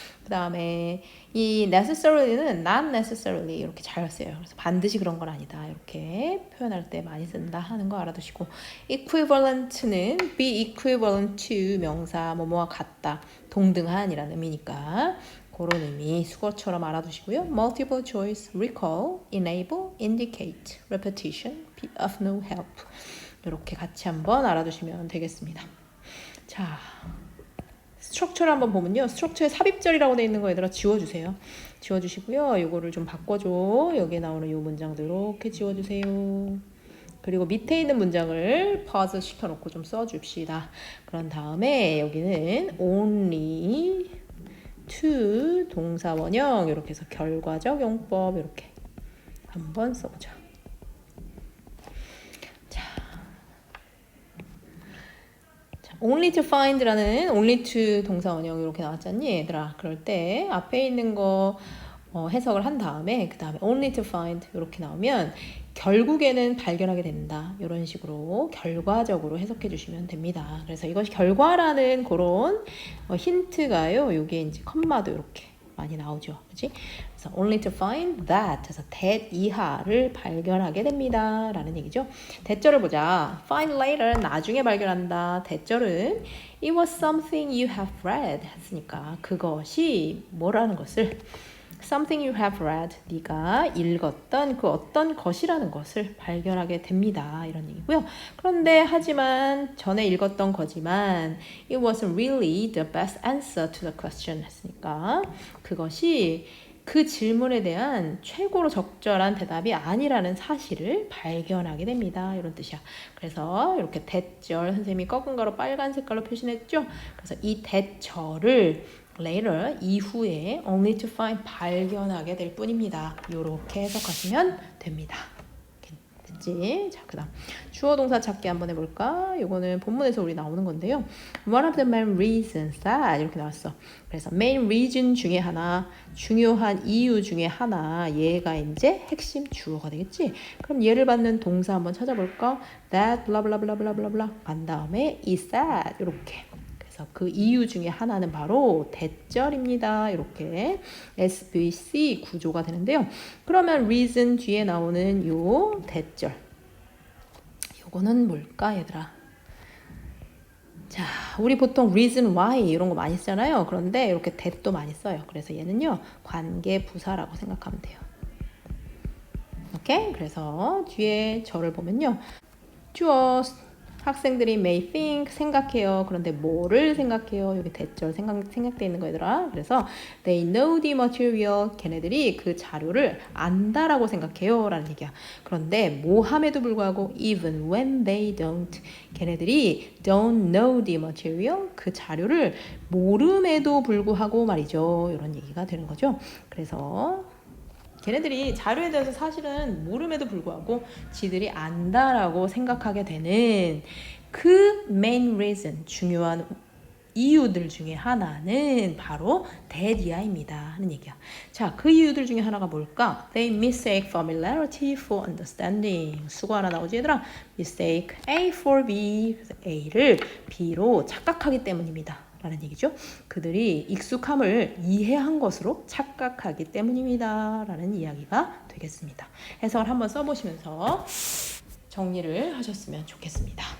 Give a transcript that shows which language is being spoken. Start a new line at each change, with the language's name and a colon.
Korean: 그다음에 이 necessarily는
English: not necessarily
Korean: 이렇게 잘 써요. 그래서 반드시 그런 건 아니다. 이렇게 표현할 때 많이 쓴다 하는 거 알아두시고 equivalent는
English: be equivalent to
Korean: 명사 뭐뭐와 같다. 동등한이라는 의미니까 그런 의미 수거처럼 알아두시고요.
English: multiple choice, recall, enable, indicate, repetition, be of no help
Korean: 이렇게 같이 한번 알아두시면 되겠습니다. 자, 스트럭처를 한번 보면요. 스트럭처에 삽입절이라고 되어 있는 거 얘들아 지워주세요. 지워주시고요. 요거를 좀 바꿔줘. 여기에 나오는 요 문장들 이렇게 지워주세요. 그리고 밑에 있는 문장을 퍼즈 시켜놓고 좀 써줍시다. 그런 다음에 여기는
English: only to
Korean: 동사 원형 이렇게 해서 결과적 용법 이렇게 한번 써보자.
English: only to find
Korean: 라는
English: only to
Korean: 동사 원형 이렇게 나왔잖니 얘들아. 그럴 때 앞에 있는 거 해석을 한 다음에 그 다음에
English: only to find
Korean: 이렇게 나오면 결국에는 발견하게 된다. 이런 식으로 결과적으로 해석해 주시면 됩니다. 그래서 이것이 결과라는 그런 힌트가요. 여기에 이제 컴마도 이렇게 많이 나오죠. 그치? 그래서
English: only to find that.
Korean: 그래서 that 이하를 발견하게 됩니다. 라는 얘기죠. 대절을 보자.
English: find later.
Korean: 나중에 발견한다.
English: 대절은 it was something you have read.
Korean: 했으니까 그것이 뭐라는 것을
English: something you have read,
Korean: 네가 읽었던 그 어떤 것이라는 것을 발견하게 됩니다. 이런 얘기고요. 그런데 하지만 전에 읽었던 거지만
English: it wasn't really the best answer to the question
Korean: 했으니까 그것이 그 질문에 대한 최고로 적절한 대답이 아니라는 사실을 발견하게 됩니다. 이런 뜻이야. 그래서 이렇게 대절 선생님이 꺾은 가로 빨간 색깔로 표시했죠. 그래서 이 대절을 later 이후에
English: only to find
Korean: 발견하게 될 뿐입니다. 이렇게 해석하시면 됩니다. 됐지? 자, 그다음 주어 동사 찾기 한번 해볼까? 이거는 본문에서 우리 나오는 건데요.
English: One of the main reasons that
Korean: 이렇게 나왔어. 그래서 main reason 중에 하나, 중요한 이유 중에 하나, 얘가 이제 핵심 주어가 되겠지? 그럼 얘를 받는 동사 한번 찾아볼까?
English: That blah blah blah blah blah blah
Korean: 한 다음에
English: is that
Korean: 이렇게. 그래서 그 이유 중에 하나는 바로 대절입니다. 이렇게 SVC 구조가 되는데요. 그러면 reason 뒤에 나오는 요 대절. 요거는 뭘까, 얘들아? 자, 우리 보통
English: reason why
Korean: 이런 거 많이 쓰잖아요. 그런데 이렇게 that도 많이 써요. 그래서 얘는요, 관계 부사라고 생각하면 돼요. 오케이? 그래서 뒤에 절을 보면요. 주어 학생들이
English: may think
Korean: 생각해요. 그런데 뭐를 생각해요? 여기 대절 생각돼 있는 거 얘들아.
English: 그래서 they know the material.
Korean: 걔네들이 그 자료를 안다라고 생각해요. 라는 얘기야. 그런데 뭐 함에도 불구하고
English: even when they don't.
Korean: 걔네들이
English: don't know the material.
Korean: 그 자료를 모름에도 불구하고 말이죠. 이런 얘기가 되는 거죠. 그래서 걔네들이 자료에 대해서 사실은 모름에도 불구하고 지들이 안다라고 생각하게 되는 그
English: main reason,
Korean: 중요한 이유들 중에 하나는 바로 that 이하입니다 하는 얘기야. 자, 그 이유들 중에 하나가 뭘까?
English: They mistake familiarity for understanding.
Korean: 수고 하나 나오지 얘들아?
English: Mistake A for B.
Korean: 그래서 A를 B로 착각하기 때문입니다. 라는 얘기죠. 그들이 익숙함을 이해한 것으로 착각하기 때문입니다. 라는 이야기가 되겠습니다. 해석을 한번 써보시면서 정리를 하셨으면 좋겠습니다.